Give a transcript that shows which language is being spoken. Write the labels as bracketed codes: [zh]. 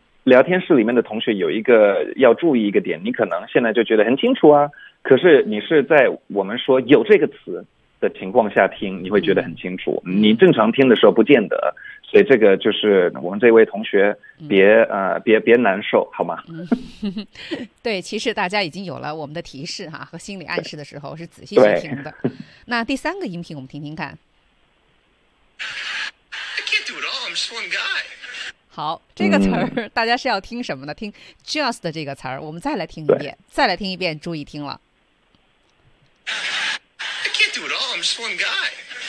[zh] 聊天室里面的同学有一个要注意一个点，你可能现在就觉得很清楚啊，可是你是在我们说有这个词的情况下听，你会觉得很清楚。嗯，你正常听的时候不见得。所以这个就是我们这位同学别难受好吗？对，其实大家已经有了我们的提示哈，和心理暗示的时候是仔细去听的。那第三个音频我们听听看。 [en] I can't do it all, I'm just one guy. [zh] 好，这个词儿大家是要听什么呢？听 just 的这个词儿，我们再来听一遍，再来听一遍，注意听了。 [en] I can't do it all, I'm just one guy.